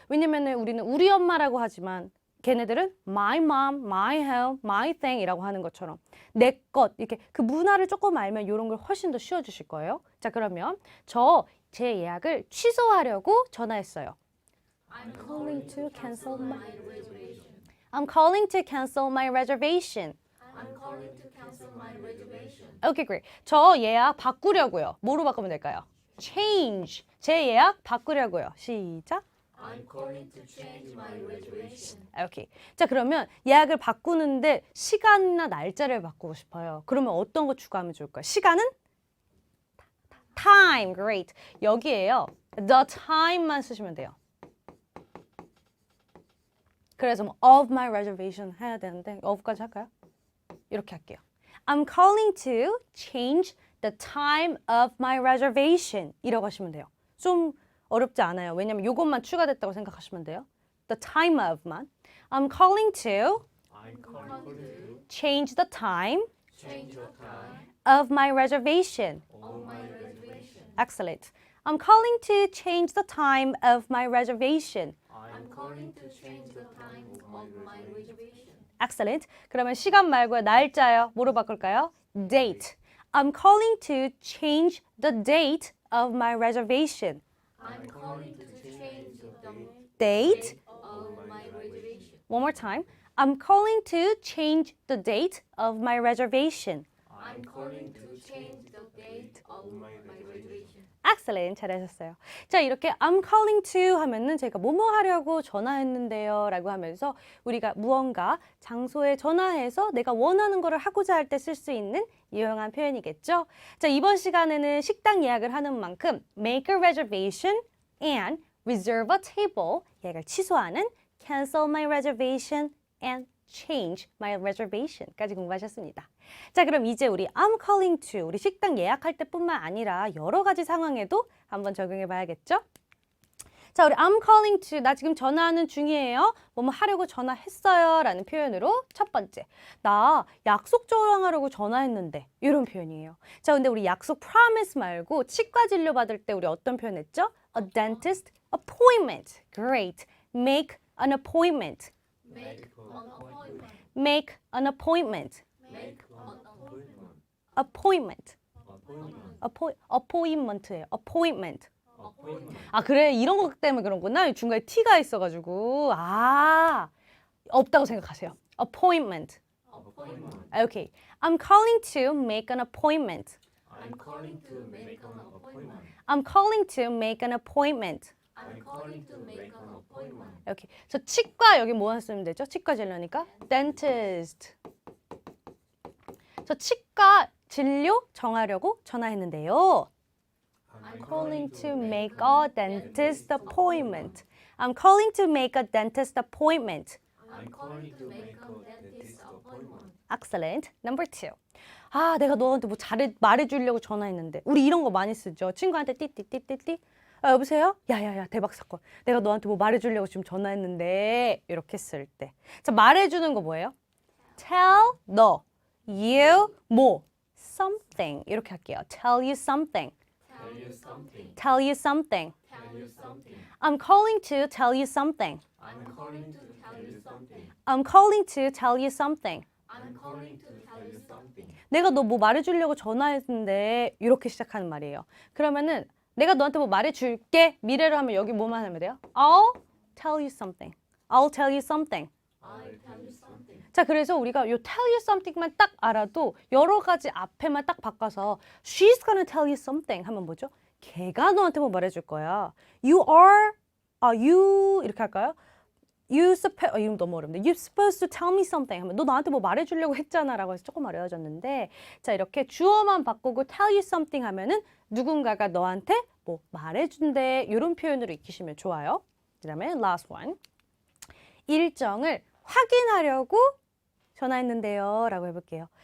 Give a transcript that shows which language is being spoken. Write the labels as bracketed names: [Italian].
[Korean] 왜냐면은 우리는 우리 엄마라고 하지만 걔네들은 [English] my mom, my home, my thing [Korean] 이라고 하는 것처럼 내 것 이렇게 그 문화를 조금 알면 이런 걸 훨씬 더 쉬워주실 거예요. 자, 그러면 제 예약을 취소하려고 전화했어요. [English] I'm calling to cancel my reservation. I'm calling to cancel my reservation. I'm calling to cancel my reservation. Okay, great. [Korean] 저 예약 바꾸려고요. 뭐로 바꾸면 될까요? Change. 제 예약 바꾸려고요. 시작. [English] I'm calling to change my reservation. [Korean] 오케이. 자, 그러면 예약을 바꾸는데 시간이나 날짜를 바꾸고 싶어요. 그러면 어떤 거 추가하면 좋을까요? 시간은? Time. Great. 여기에요. The time만 쓰시면 돼요. 그래서 뭐 of my reservation 해야 되는데 of까지 할까요? 이렇게 할게요. [English] I'm calling to change the time of my reservation [Korean] 이라고 하시면 돼요. 좀 어렵지 않아요. 왜냐면 이것만 추가됐다고 생각하시면 돼요. [English] The time of만. I'm calling to change the time Change the time of my reservation. of my reservation. Excellent. I'm calling to change the time of my reservation. I'm calling to change the time of my reservation. Excellent. [Korean] 그러면 시간 말고요. 날짜요. 뭐로 바꿀까요? Date. [English] I'm calling to change the date of my reservation. I'm calling to change the date. of my reservation. One more time. I'm calling to change the date of my reservation. I'm calling to change the date of my reservation. Excellent. 잘하셨어요. [Korean] 자, 이렇게 [English] I'm calling to [Korean] 하면은 제가 뭐뭐 하려고 전화했는데요 라고 하면서 우리가 무언가 장소에 전화해서 내가 원하는 거를 하고자 할 때 쓸 수 있는 유용한 표현이겠죠. 자, 이번 시간에는 식당 예약을 하는 만큼 [English] make a reservation and reserve a table [Korean] 예약을 취소하는 [English] cancel my reservation and change my reservation [Korean] 까지 공부하셨습니다. 자, 그럼 이제 우리 I'm calling to 우리 식당 예약할 때뿐만 아니라 여러 가지 상황에도 한번 적용해 봐야겠죠? 자, 우리 I'm calling to 나 지금 전화하는 중이에요. 뭐뭐 하려고 전화했어요 라는 표현으로 첫 번째 나 약속 조정하려고 전화했는데 이런 표현이에요. 자, 근데 우리 약속 promise 말고 치과 진료 받을 때 우리 어떤 표현 했죠? [English] A dentist appointment. Great. Make an appointment. Make an appointment. Make an appointment. Make an appointment. appointment. [Korean] appointment예요. appointment. 아, 그래. 이런 것 때문에 그런구나. 중간에 T가 있어가지고. 아, 없다고 생각하세요. appointment. [English] Appointment. Okay. I'm calling to make an appointment. I'm calling to make an appointment. I'm calling to make an appointment. I'm calling to make an appointment. [Korean] 이렇게. 저 치과 여기 뭐 쓰면 되죠? 치과 진료니까 dentist. 저 치과 진료 정하려고 전화했는데요. [English] I'm calling to make a dentist appointment. I'm calling to make a dentist appointment. I'm calling to make a dentist appointment. Excellent. Number two. [Korean] 아, 내가 너한테 뭐 말해주려고 전화했는데. 우리 이런 거 많이 쓰죠. 친구한테 띠띠띠띠띠. 아, 여보세요? 야야야, 대박 사건. 내가 너한테 뭐 말해주려고 지금 전화했는데. 이렇게 쓸 때. 자, 말해주는 거 뭐예요? Tell, 너. [English] You, 뭐. Something. [Korean] 이렇게 할게요. [English] Tell you something. Tell you something. Tell you something. Tell you something. I'm calling to tell you something. I'm calling to tell you something. I'm calling to tell you something. I'm calling to tell you something. [Korean] 내가 너 뭐 말해주려고 전화했는데 이렇게 시작하는 말이에요. 그러면은 내가 너한테 뭐 말해줄게 미래로 하면 여기 뭐만 하면 돼요? [English] I'll tell you something. I'll tell you something. I'll tell you something. [Korean] 자, 그래서 우리가 요 [English] tell you something [Korean] 만 딱 알아도 여러 가지 앞에만 딱 바꿔서 [English] she's gonna tell you something [Korean] 하면 뭐죠? 걔가 너한테 뭐 말해줄 거야. You are, you 이렇게 할까요? 이름 너무 어렵네. [English] You're supposed to tell me something [Korean] 하면 너 나한테 뭐 말해주려고 했잖아 라고 해서 조금 어려워졌는데 자, 이렇게 주어만 바꾸고 [English] tell you something [Korean] 하면은 누군가가 너한테 뭐 말해준대 이런 표현으로 익히시면 좋아요. 그 다음에 [English] last one. [Korean] 일정을 확인하려고 전화했는데요 라고 해볼게요.